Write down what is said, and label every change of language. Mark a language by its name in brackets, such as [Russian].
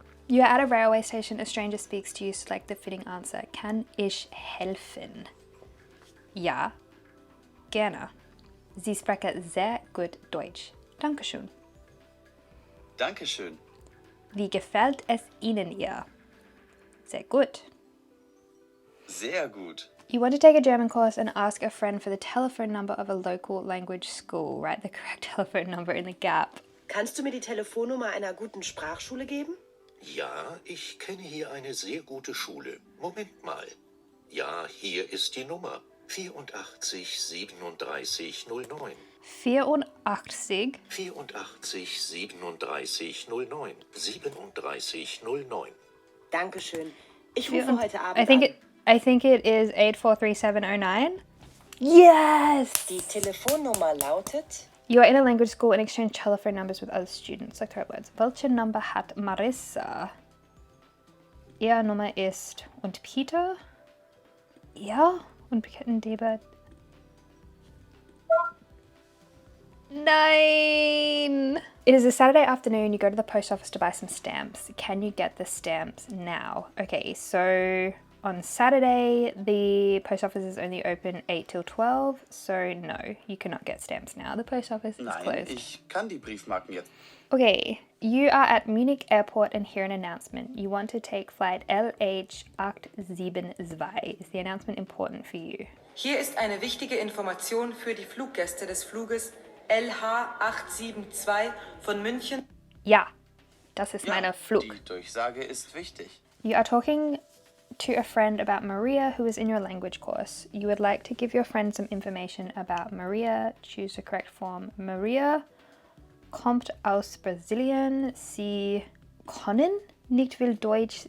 [English] You're at a railway station. A stranger speaks to you. Select the fitting answer. [German] Kann ich helfen? Ja, gerne. Sie sprechen sehr gut Deutsch. Dankeschön. Dankeschön. Wie gefällt es Ihnen hier? Sehr gut. Sehr gut. [English] You want to take a German course and ask a friend for the telephone number of a local language school. Write the correct telephone number in the gap. [German] Kannst du mir die Telefonnummer einer guten Sprachschule geben? Ja, ich kenne hier eine sehr gute Schule. Moment mal. Ja, hier ist die Nummer. 84 37 09. 84. 84 37 09. 37 09. Dankeschön. Ich rufe heute Abend [English] I think it is 843709. Yes! [German] Die Telefonnummer lautet... [English] You are in a language school and exchange telephone numbers with other students. Like the right words. [German] Welche Nummer hat Marissa? Ihre Nummer ist... Und Peter? Ja? Und Kettendeber? Nein! [English] It is a Saturday afternoon. You go to the post office to buy some stamps. Can you get the stamps now? Okay, so... On Saturday, the post office is only open 8 till 12, so no, you cannot get stamps now. The post office is [German] Nein, [English] closed. [German] ich kann die Briefmarken jetzt. [English] Okay, you are at Munich Airport and hear an announcement. You want to take flight LH872. Is the announcement important for you? [German] Hier ist eine wichtige Information für die Fluggäste des Fluges LH872 von München. Ja, das ist meine Flug. Die Durchsage ist wichtig. [English] You are talking to a friend about Maria who is in your language course. You would like to give your friend some information about Maria. Choose the correct form. [German] Maria kommt aus Brasilien. Sie können nicht viel Deutsch.